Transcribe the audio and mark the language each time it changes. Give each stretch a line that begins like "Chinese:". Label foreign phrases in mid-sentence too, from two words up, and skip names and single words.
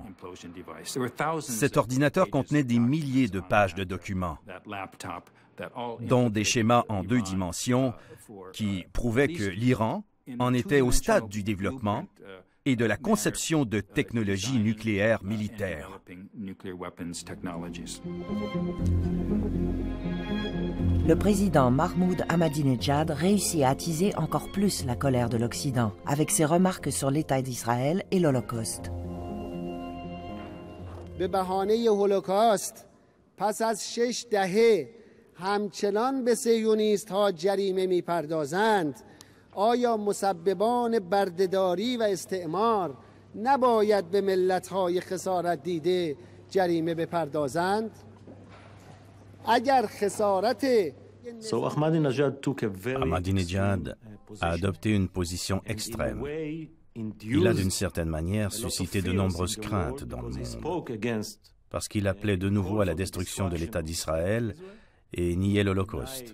French: Cet ordinateur contenait des milliers de pages de documents, dont des schémas en 2 dimensions qui prouvaient que l'Iran en était au stade du développement et de la conception de technologies nucléaires militaires. Le président Mahmoud Ahmadinejad réussit à attiser encore plus la colère de l'Occident avec ses remarques sur l'État d'Israël et l'Holocauste.
Persian: به بهانه هولوکاست پس از 6 دهه همچنان به صهیونیست‌ها جریمه می‌پردازند آیا مسببان بردهداری و استعمار نباید به ملت‌های خسارت دیده جریمه بپردازند اگر خسارت
French: Ahmadinejad a adopté une position extrême. Il a d'une certaine manière suscité de nombreuses craintes dans le monde. parce qu'il appelait de nouveau à la destruction de l'État d'Israël et niait l'Holocauste.